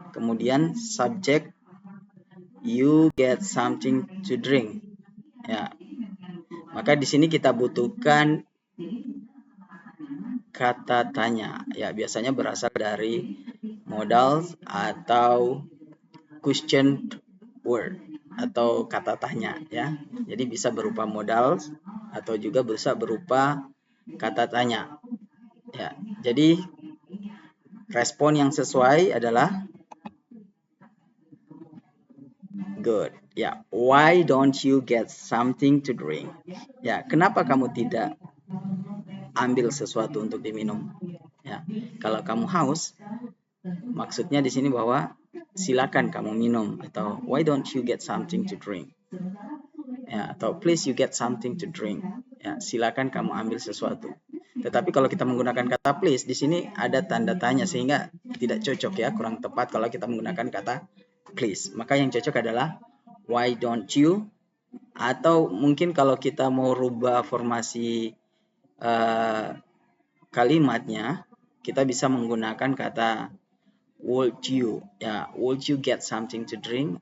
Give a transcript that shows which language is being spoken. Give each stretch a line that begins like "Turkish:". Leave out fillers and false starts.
English: Kemudian subject, you get something to drink.
Indonesian: Ya, maka di sini kita butuhkan kata tanya. Ya, biasanya berasal dari modal atau question word atau kata tanya, ya. Jadi bisa berupa modal atau juga bisa berupa kata tanya. Ya, jadi respon yang sesuai adalah good.
English: Ya, why don't you get something to drink?
Indonesian: Ya, kenapa kamu tidak ambil sesuatu untuk diminum? Ya, kalau kamu haus, maksudnya di sini bahwa silakan kamu minum, atau
English: why don't you get something to drink? Ya, atau please you get something to drink.
Indonesian: Ya, silakan kamu ambil sesuatu. Tetapi kalau kita menggunakan kata please, di sini ada tanda tanya sehingga tidak cocok, ya, kurang tepat kalau kita menggunakan kata please. Maka yang cocok adalah
English: why don't you,
Indonesian: atau mungkin kalau kita mau rubah formasi kalimatnya, kita bisa menggunakan kata
English: would you. Ya, would you get something to drink?